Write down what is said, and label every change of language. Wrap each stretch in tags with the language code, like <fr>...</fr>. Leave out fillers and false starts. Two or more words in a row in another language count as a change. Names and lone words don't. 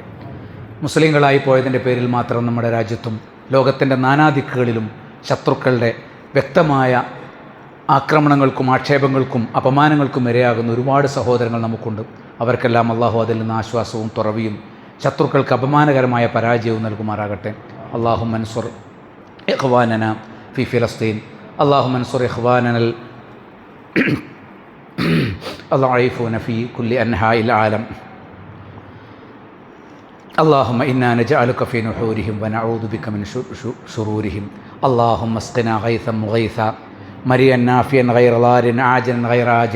<ml>മുസ്ലിങ്ങളായി പോയതിൻ്റെ പേരിൽ മാത്രം നമ്മുടെ രാജ്യത്തും ലോകത്തിൻ്റെ നാനാദിക്കുകളിലും ശത്രുക്കളുടെ വ്യക്തമായ ആക്രമണങ്ങൾക്കും ആക്ഷേപങ്ങൾക്കും അപമാനങ്ങൾക്കും ഇരയാകുന്ന ഒരുപാട് സഹോദരങ്ങൾ നമുക്കുണ്ട്. അവർക്കെല്ലാം അല്ലാഹു അതിൽ നിന്ന് ആശ്വാസവും തുറവിയും ശത്രുക്കൾക്ക് അപമാനകരമായ പരാജയവും നൽകുമാറാകട്ടെ.</ml> <ar>اللهم انصر إخواننا في فلسطين، اللهم انصر إخواننا الضعيفون في كل أنحاء العالم. اللهم إنا نجعلك في نحورهم ونعوذ بك من شرورهم. اللهم اسقنا غيثا مغيثا مريا نافيا غير ضار عاجلا غير عاجل.</ar>